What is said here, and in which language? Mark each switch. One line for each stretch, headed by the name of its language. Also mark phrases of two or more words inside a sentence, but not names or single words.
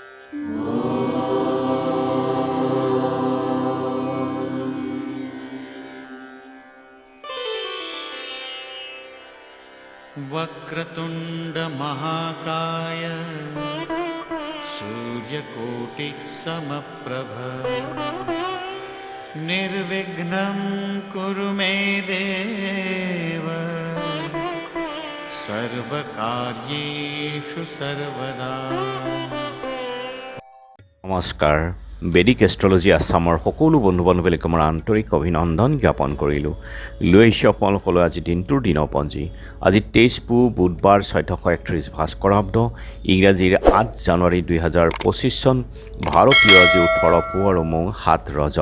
Sanskrit: वक्रतुंड महाकाय सूर्यकोटिः समप्रभ निर्विघ्नं कुरु मे देव सर्वकार्येषु सर्वदा।
Assamese: নমস্কাৰ। বেদিক এষ্ট্ৰলজি আছামৰ সকলো বন্ধু বান্ধৱীক মই আন্তৰিক অভিনন্দন জ্ঞাপন কৰিলোঁ। লৈ আহিছোঁ আপোনালোকলৈ আজি দিনটোৰ দিনপঞ্জী। আজি 23 পুহ বুধবাৰ 1431 ভাস্কৰাব্দ, ইংৰাজীৰ 8 জানুৱাৰী 2025 চন, ভাৰতীয় আজি 18 পুহ আৰু মৌ 7 ৰজব।